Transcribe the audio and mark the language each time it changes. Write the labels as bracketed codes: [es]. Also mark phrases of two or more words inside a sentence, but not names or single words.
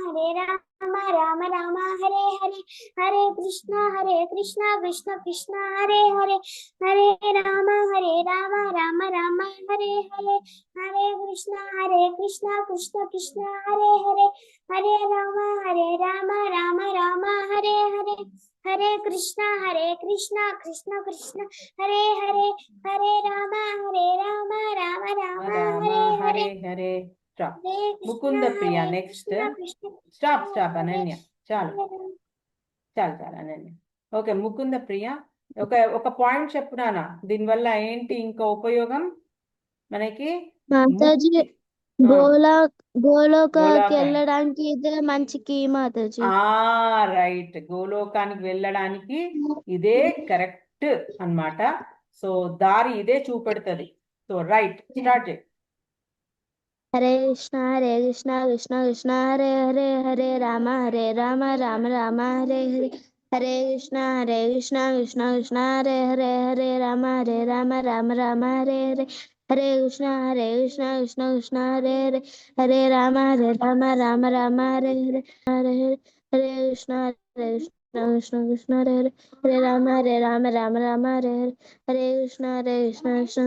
[sa] राम राम हरे हरे, हरे कृष्ण कृष्ण कृष्ण हरे हरे, हरे राम राम राम हरे हरे, हरे कृष्ण कृष्ण कृष्ण हरे हरे, हरे राम राम राम हरे हरे, हरे कृष्ण कृष्ण कृष्ण हरे हरे, हरे राम राम राम రామ हरे హరే हरे, హరే. [te] స్టాప్. [sa] हरे [te] ముకుంద ప్రియ నెక్స్ట్. [sa] कृष्ण [te] స్టాప్ అనన్య. చాలు [sa] हरे [te] చాలు అనన్య. ఓకే ముకుంద ప్రియ ఒక పాయింట్ చెప్పునానా దీనివల్ల ఏంటి ఇంకా ఉపయోగం మనకి. మాతాజీ ముక్తి. గోలోకాకి గోలోక వెళ్ళడానికి ఇదే మంచి కీ మాతాజీ. రైట్, గోలోకానికి వెళ్ళడానికి ఇదే కరెక్ట్ అన్నమాట. సో దారి ఇదే చూపెడుతుంది. [en] so right start [te] చేయి. [sa] హరే కృష్ణ కృష్ణ కృష్ణ హరే హరే, హరే రామ రామ రామ హరే హరే, హరే కృష్ణ కృష్ణ కృష్ణ హరే హరే, హరే రామ రామ హరే హరే, హరే కృష్ణ కృష్ణ కృష్ణ హరే హరే, హరే రామ రామ హరే హరే, హరే హరే కృష్ణ కృష్ణ కృష్ణ హరే హరే, హరే రామ రామ హరే హరే, హరే కృష్ణ కృష్ణ